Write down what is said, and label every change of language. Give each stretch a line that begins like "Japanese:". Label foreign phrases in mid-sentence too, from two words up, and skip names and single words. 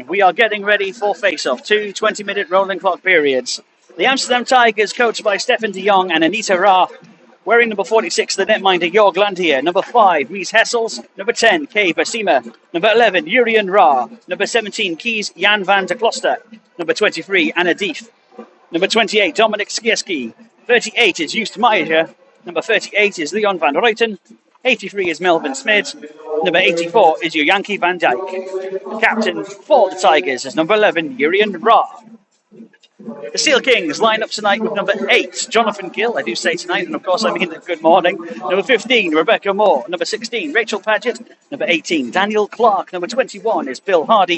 English: We are getting ready for face-off. 2 20-minute rolling clock periods. The Amsterdam Tigers, coached by Stefan de Jong and Anita Ra. Wearing number 46, the netminder Jorg Lantier. Number 5, Ries Hessels. Number 10, Kay Basima. Number 11, Jurien Ra. Number 17, Kies Jan van der Kloster. Number 23, Anna Dief. Number 28, Dominic Skierski. 38 is Joost Meijer. Number 38 is Leon van Ruiten. 83 is Melvin Smith. Number 84 is Yankee van Dijk. Captain for the Tigers is number 11, Jurien Ra. The Steelkings line up tonight with number 8, Jonathan Gill. I do say tonight, and of course I mean good morning. Number 15, Rebecca Moore. Number 16, Rachel Paget. Number 18, Daniel Clark. Number 21 is Bill Hardy.